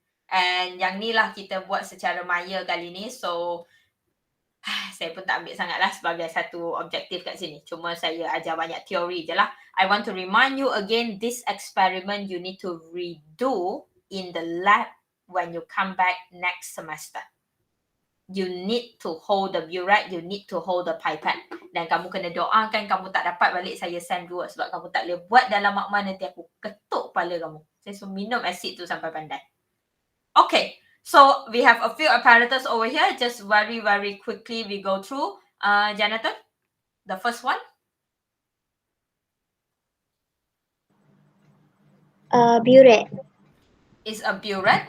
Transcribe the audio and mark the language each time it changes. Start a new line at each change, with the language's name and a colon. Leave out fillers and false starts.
Malay: And yang ni lah kita buat secara maya kali ni. So saya pun tak ambil sangat lah sebagai satu objektif kat sini. Cuma saya ajar banyak teori je lah.
English: I want to remind you again, this experiment you need to redo in the lab when you come back next semester. You need to hold the burette, you need to hold the pipette.
Malay: Dan kamu kena doakan kamu tak dapat balik saya send dua sebab kamu tak boleh buat dalam makmal, nanti aku ketuk kepala kamu. Saya suruh minum asid tu sampai pandai. Okay.
English: So we have a few apparatus over here. Just very quickly we go through. Jonathan, the first one. Burette. Is a burette.